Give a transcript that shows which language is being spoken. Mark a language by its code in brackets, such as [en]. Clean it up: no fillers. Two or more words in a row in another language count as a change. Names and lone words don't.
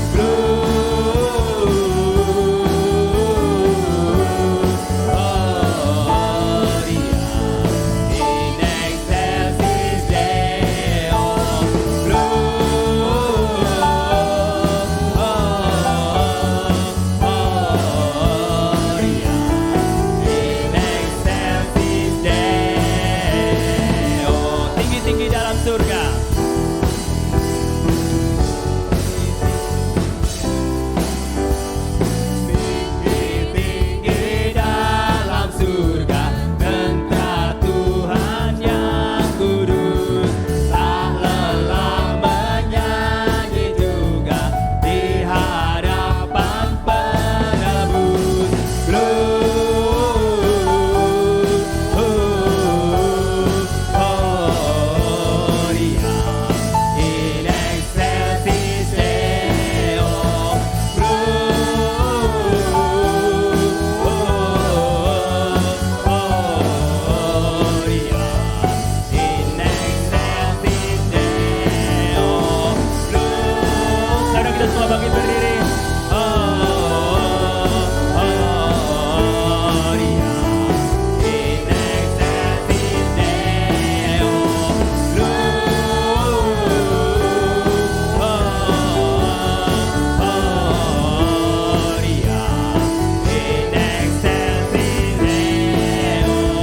[la] Gloria in excelsis Deo. [id] Tinggi-tinggi dalam surga. Tinggi-tinggi dalam surga, tentara Tuhan yang kudus. Tak lelah menyanyi juga di hadapan penebus. [la] Gloria in excelsis Deo. Gloria in excelsis Deo. [id] Sekarang kita semua bangkit berdiri. [la] Gloria in excelsis Deo. Gloria in excelsis Deo.